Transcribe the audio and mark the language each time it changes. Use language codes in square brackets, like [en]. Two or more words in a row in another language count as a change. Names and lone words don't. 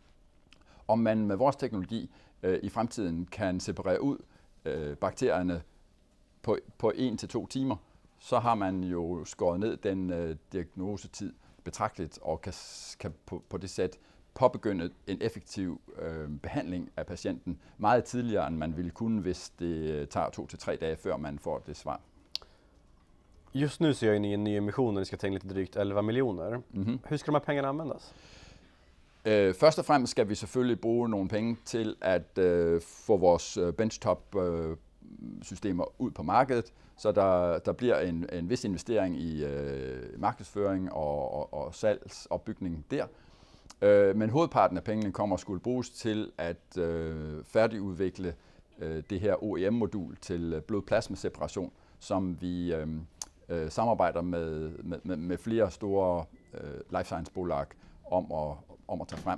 [da] Om man med vores teknologi i fremtiden kan separere ud bakterierne på 1-2 timer, så har man jo skåret ned den diagnosetid betragteligt og kan på det sæt påbegynde en effektiv behandling af patienten meget tidligere, end man ville kunne, hvis det tager 2-3 dage, før man får det svar. [sv] Just nu så gör ni en ny emission och ni ska ta in lite drygt 11 miljoner. Hur ska de här pengarna användas? [da] Først og fremmest skal vi selvfølgelig bruge nogle penge til at få vores benchtop-systemer ud på markedet, så der bliver en vis investering i markedsføring og salgsopbygning der. Men hovedparten af pengene kommer at skulle bruges til at færdigudvikle det her OEM-modul til blodplasmaseparation, som vi samarbejder med flere store [en] life science- [da] bolag om at tage frem.